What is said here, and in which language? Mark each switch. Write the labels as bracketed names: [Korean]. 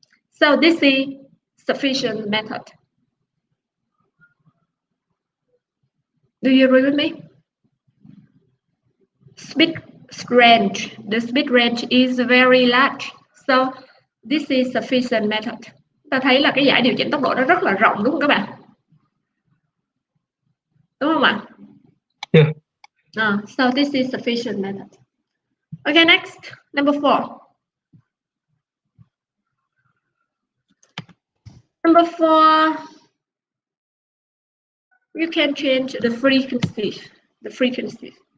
[English] So this is sufficient method. Do you agree with me? Speed range. The speed range is very large. So this is sufficient method. [Vietnamese] Ta thấy là cái giải điều chỉnh tốc độ nó rất là rộng đúng không các bạn? Đúng không ạ? [English] Yeah. So this is sufficient method. Okay, next, number 4. Number 4, you can change the frequency. The frequency.